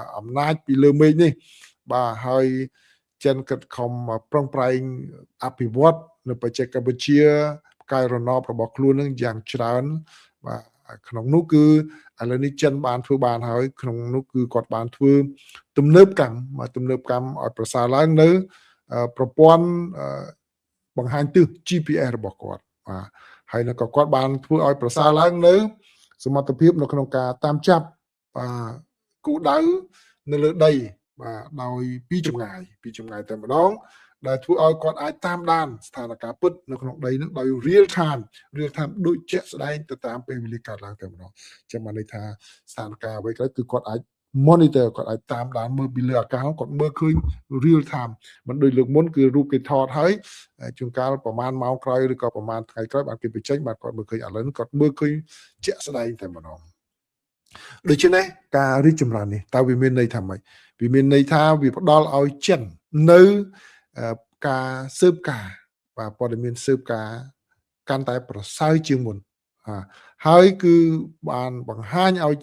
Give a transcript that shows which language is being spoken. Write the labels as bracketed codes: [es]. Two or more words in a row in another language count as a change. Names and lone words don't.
[km] អំណាចពីលើមេឃនេះបាទហើយចិនគិតខំប្រឹងប្រែងអភិវឌ្ឍនៅបច្ចេកវិទ្យាផ្កាយរណបរបស់ខ្លួននឹងយ៉ាងច្រើនបាទក្នុងនោះគឺឥឡូវនេះចិនបានធ្វើបានហើយក្នុងនោះគឺគាត់បានធ្វើទំនើបកម្មឲ្យប្រសើរឡើងនៅប្រព័ន្ធបង្ហាញទិស GPS របស់គាត់បាទហើយនៅក៏ គាត់បានធ្វើឲ្យប្រសើរឡើងនៅសមត្ថភាពនៅក្នុងការតាមចាប់គោលដៅនៅលើដីបាទដោយពីចម្ងាយតែម្ដងដែលធ្វើឲ្យគាត់អាចតាមដានស្ថានភាពពិតនៅក្នុងដីនឹងដោយ [en] real time [km] ដូចជាក់ស្ដែងទៅតាមពេលវេលាកើតឡើងតែម្ដងចាំបានន័យថាស្ថានភាពអ្វីក៏គឺគាត់អាច monitor គាត់អាចតាមដានមើលពីលើអាកាសគាត់មើលឃើញ [en] real time [km] មិនដូចលើកមុនគឺរូបគេថតហើយជួនកាលប្រហែលម៉ោងក្រោយឬក៏ប្រហែលថ្ងៃក្រោយបានគេបញ្ចេញបាទគាត់មើលឃើញឥឡូវនេះគាត់មើលឃើញជាក់ស្ដែងតែម្ដងដូច្នេះ ការរីកចម្រើននេះតើវាមានន័យថាម៉េចវាមានន័យថាវាផ្ដល់ឲ្យចិននៅការស៊ើបការបាទព័ត៌មានស៊ើបការកាន់តែប្រសើរជាងមុនហើយគឺបានបង្ហាញឲ្យ